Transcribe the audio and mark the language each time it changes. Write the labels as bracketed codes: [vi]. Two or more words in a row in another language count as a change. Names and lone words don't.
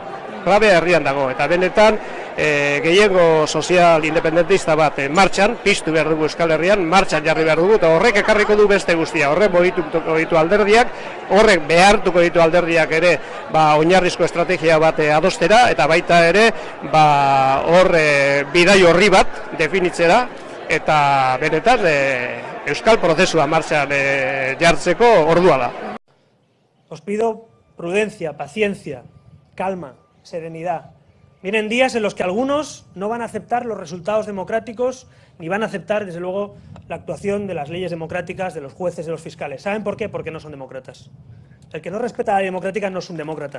[eu] Klabe herrian dago, eta benetan gehiengo sozial independentista bat martxan, piztu behar dugu Euskal Herrian, martxan jarri behar dugu, eta horrek ekarriko du beste guztia, horrek moituko ditu alderdiak, horrek behartuko ditu alderdiak ere oinarrizko estrategia bat adostera, eta baita ere hor bidai horri bat definitzera, eta benetan Euskal prozesua martxan jartzeko ordua da. [es] Os pido prudencia, paciencia, calma, serenidad. Vienen días en los que algunos no van a aceptar los resultados democráticos ni van a aceptar, desde luego, la actuación de las leyes democráticas, de los jueces, de los fiscales. ¿Saben por qué? Porque no son demócratas. El que no respeta la ley democrática no es un demócrata.